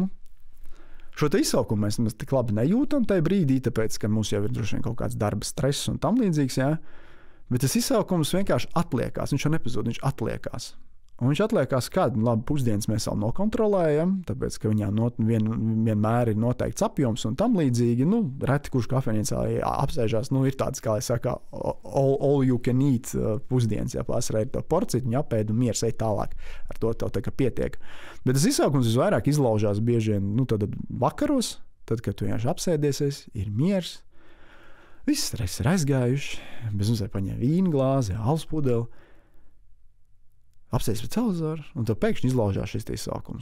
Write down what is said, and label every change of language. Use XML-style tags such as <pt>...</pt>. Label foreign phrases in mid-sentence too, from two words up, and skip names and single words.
<lv>Šo te izsalkumu mēs tik labi nejūtam tajā brīdī, tāpēc, ka mums jau ir droši vien kaut kāds darba stress un tam līdzīgs, jā. Bet tas izsalkums vienkārši atliekās, viņš jau nepazūd, viņš atliekās. Un viņš atliekās kādu, labi, pusdienas mēs vēl nokontrolējam, tāpēc, ka viņām vienmēr ir noteikts apjoms un tam līdzīgi, nu, reti, kurš kafejnīcā apsēžās, nu, ir tāds, kā lai saka,</lv> <en>all you can eat</en> <lv>pusdienas, ja pārsvarā ir to porciju, viņa apēd un miers ej tālāk, ar to tev tā kā pietiek. Bet tas izsaukums visvairāk izlaužās bieži vien, nu, tad vakaros, tad, kad tu vienkārši apsēdiesies, ir miers, viss stress ir aizgājuši, bez mums var paņemt vīnu glāzi, alus pudeli, apsēst pret televizoru, un tev pēkšņi izlaužās šis izsaukums.</lv>